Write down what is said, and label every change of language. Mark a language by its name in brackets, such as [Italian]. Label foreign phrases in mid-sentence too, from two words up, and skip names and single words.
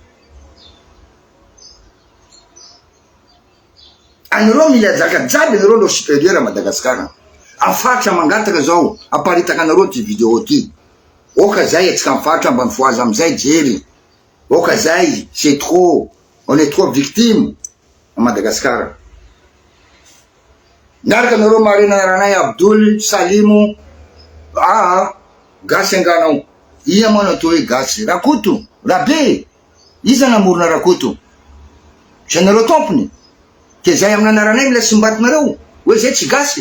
[Malagasy] Anareo mila zaka jiaby, anareo lo [French] supérieur à [Malagasy] Madagasikara. Afaritra mangataka zao aparitaka anareo ty vidéo ty. Oka zay atsika mifaritra ambany foaza amizay jery. Oka zay, [French] c'est trop, on est trop victime à Madagascar. [Malagasy] Naraka anareo marina ranay Abdoul Salimo, gasy anganao. Ia moa natao hoe gasy, rakoto, rabe. Iza namorona rakoto? Tsy anareo tompony. Ke zay amin'ny anaranay mila simbatinareo hoe zay tsy gasy.